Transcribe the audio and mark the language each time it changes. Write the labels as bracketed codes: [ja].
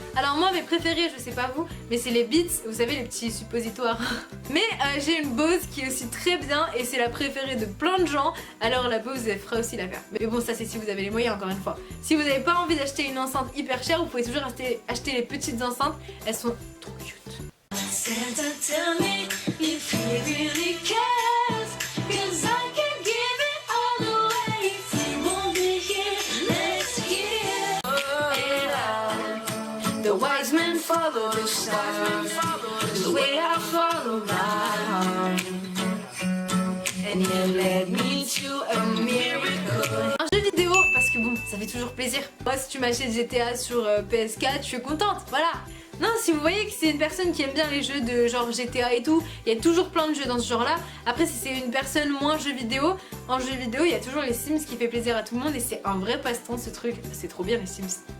[fr] Alors moi mes préférés, je sais pas vous, mais c'est les Beats, vous savez les petits suppositoires. Mais j'ai une Bose qui est aussi très bien et c'est la préférée de plein de gens. Alors la Bose elle fera aussi l'affaire. Mais bon ça c'est si vous avez les moyens encore une fois. Si vous n'avez pas envie d'acheter une enceinte hyper chère, vous pouvez toujours acheter les petites enceintes. Elles sont trop cute. [en] Santa, tell me if he really cares, 'cause I can give it all away. If he won't be here next year. And the wise men follow the stars, the way I follow mine. And he led me to a miracle. [fr] Un jeu vidéo, parce que bon, ça fait toujours plaisir. Moi, si tu m'achètes GTA sur PS4, je suis contente, voilà. Non, si vous voyez que c'est une personne qui aime bien les jeux de genre GTA et tout, il y a toujours plein de jeux dans ce genre là. Après si c'est une personne moins jeux vidéo, en jeux vidéo il y a toujours les Sims qui fait plaisir à tout le monde et c'est un vrai passe-temps ce truc, c'est trop bien les Sims.